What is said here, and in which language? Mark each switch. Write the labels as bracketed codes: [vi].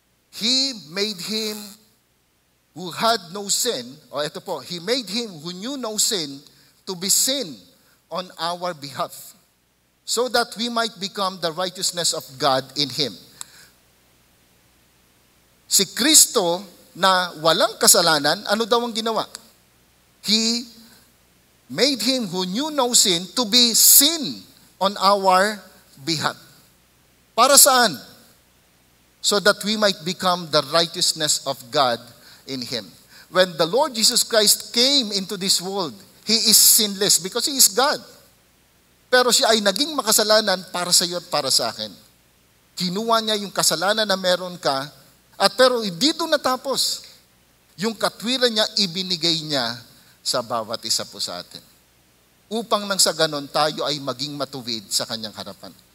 [en] He made him who had no sin, [tl] ito po, [en] He made him who knew no sin to be sin on our behalf, so that we might become the righteousness of God in Him. [tl] Si Kristo na walang kasalanan, ano daw ang ginawa? [en] He made Him who knew no sin to be sin on our behalf. [tl] Para saan? [en] So that we might become the righteousness of God in Him. When the Lord Jesus Christ came into this world, He is sinless because He is God. [tl] Pero Siya ay naging makasalanan para sa iyo at para sa akin. Kinuha niya yung kasalanan na meron ka, at pero hindi doon natapos. Yung katwiran niya, ibinigay niya sa bawat isa po sa atin. Upang nang sa ganon, tayo ay maging matuwid sa Kanyang harapan.